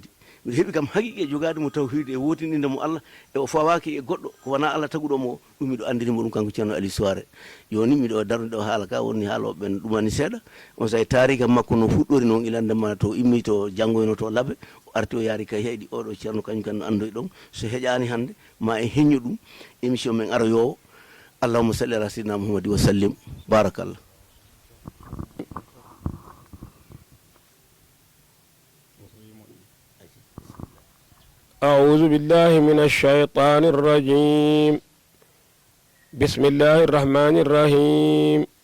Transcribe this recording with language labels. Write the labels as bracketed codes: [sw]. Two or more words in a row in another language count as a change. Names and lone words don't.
[ff] miɗa heeɓi kam haqiqe jogade mo tawhidi e wotininde mo Allah e o fawaki e goɗɗo ko wona Allah taguɗomo ɗum miɗo andinimo ɗum kanko ceerno Ali Souare joni miɗo darde ɗo haala ka woni haaloɓe ɓen ɗumani seeɗa on sayi tarika makko no fuɗɗori noon ilandema to immi to janggoyno to laaɓe o arti o yaari kay heyɗi oɗo ceerno kañum kan no andoy ɗon so heƴani hande ma en heññu ɗum émission men aroyowo [ar] اللهم صل على سيدنا محمد وسلم بارك الله. أعوذ بالله من الشيطان الرجيم بسم الله الرحمن الرحيم